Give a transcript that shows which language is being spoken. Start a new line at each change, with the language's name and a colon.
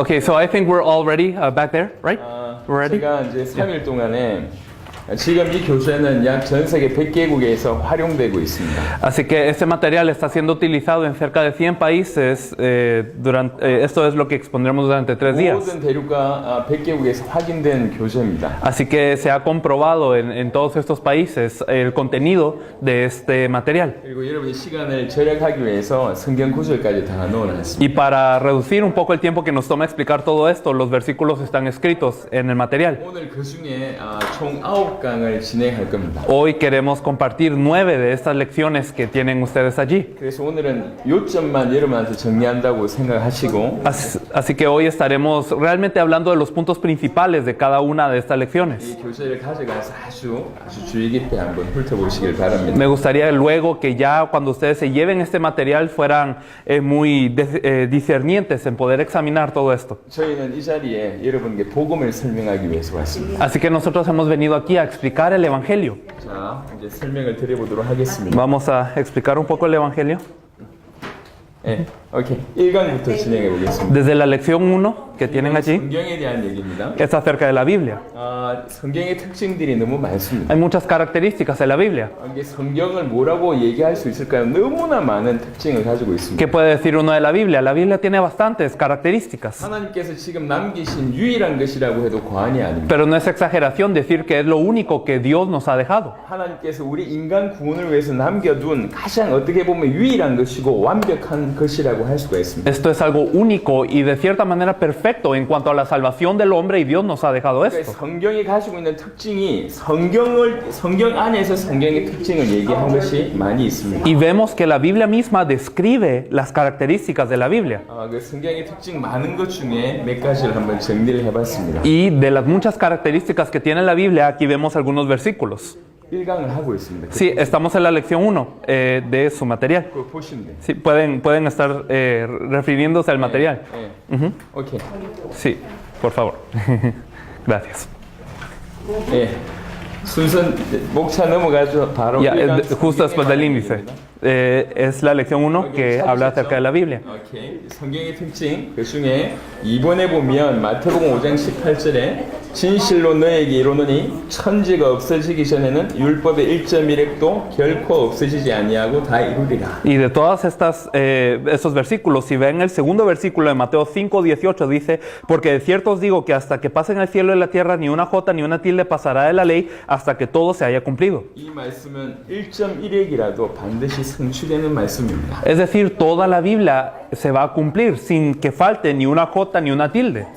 English: Okay, so I think we're all ready back there, right? We're ready?
Korean: 제가 이제 3일 동안에 지금 이 교재는 약 전 세계 100개국에서 활용되고 있습니다.
Spanish: Así que este material está siendo utilizado en cerca de 100 países. Esto es lo que expondremos durante 3 días.
Korean: 모든 대륙과 100개국에서 확인된 교재입니다.
Spanish: Así que se ha comprobado en todos estos países el contenido de este material.
Korean: 그리고 여러분이 시간을 절약하기 위해서 성경 구절까지 다 넣어놨습니다.
Spanish: Y para reducir un poco el tiempo que nos toma explicar todo esto, los versículos están escritos en el material.
Korean: 오늘 그 중에 총 9강을 진행할 겁니다.
Spanish: Hoy queremos compartir 9 de estas lecciones que tienen ustedes allí.
Korean: 그래서 오늘은 요점만 여러분한테 정리한다고 생각하시고
Spanish: Así que hoy estaremos realmente hablando de los puntos principales de cada una de estas lecciones.
Korean: 이 교재를 가져가서 아주 주의 깊게 한번 훑어보시길 바랍니다.
Spanish: Me gustaría luego que ya cuando ustedes se lleven este material fueran muy discernientes en poder examinar todo esto.
Korean: 저희는 이 자리에 여러분께 복음을 설명하기 위해서 왔습니다.
Spanish: Así que nosotros hemos venido aquí a explicar el Evangelio.
Korean: 자, 이제 설명을 드려보도록 하겠습니다.
Spanish: Vamos a explicar un poco el Evangelio.
Korean: 네, 오케이. 1강부터 진행해 보겠습니다.
Spanish: Desde la lección 1 que tienen allí,
Korean: 성경에 대한 얘기입니다.
Spanish: es acerca de la Biblia.
Korean: 성경의 특징들이 너무 많습니다.
Spanish: Hay muchas características de la Biblia.
Korean: 이게 성경을 뭐라고 얘기할 수 있을까요? 너무나 많은 특징을 가지고 있습니다.
Spanish: ¿Qué puede decir uno de la Biblia? La Biblia tiene bastantes características.
Korean: 하나님께서 지금 남기신 유일한 것이라고 해도 과언이 아닙니다.
Spanish: Pero no es exageración decir que es lo único que Dios nos ha dejado.
Korean: 하나님께서 우리 인간 구원을 위해서 남겨둔 가장 어떻게 보면 유일한 것이고 완벽한 것이라고 할 수가 있습니다.
Spanish: Esto es algo único y de cierta manera perfecto en cuanto a la salvación del hombre y Dios nos ha dejado esto.
Korean: 성경이 가지고 있는 특징이 성경 안에서 성경의 특징을 얘기한 것이 많이 있습니다.
Spanish: Y vemos que la Biblia misma describe las características de la Biblia.
Korean: 그 성경의 특징 많은 것 중에 몇 가지를 한번 정리를 해봤습니다.
Spanish: Y de las muchas características que tiene la Biblia, aquí vemos algunos versículos.
Korean: 1강을 하고 있습니다.
Spanish: Sí, estamos en la lección 1 de su material.
Korean: 그거 보시면 돼요.
Spanish: Sí, pueden estar refiriéndose al material.
Korean: 오케이.
Spanish: Sí, por favor. Gracias.
Korean: 순서 목차 넘어가죠. 바로
Spanish: Ya,
Korean: 1강
Spanish: justo después del índice. Es la lección 1 que habla acerca de la Biblia.
Korean: 오케이. 성경의 특징 그 중에 2번에 보면 마태복음 5장 18절에 진실로 너에게 이르노니 천지가 없어지기 전에는 율법의 1.1획도 결코 없어지지 아니하고 다 이루리라.
Spanish: Y de todas estos versículos, si ven el segundo versículo de Mateo 5:18 dice, porque de cierto os digo que hasta que pasen el cielo y la tierra ni una jota ni una tilde pasará de la ley hasta que todo se haya cumplido.
Korean: 이 말씀은 1.1획이라도 반드시 성취되는 말씀입니다.
Spanish: Es decir, toda la Biblia se va a cumplir sin que falte ni una jota ni una tilde.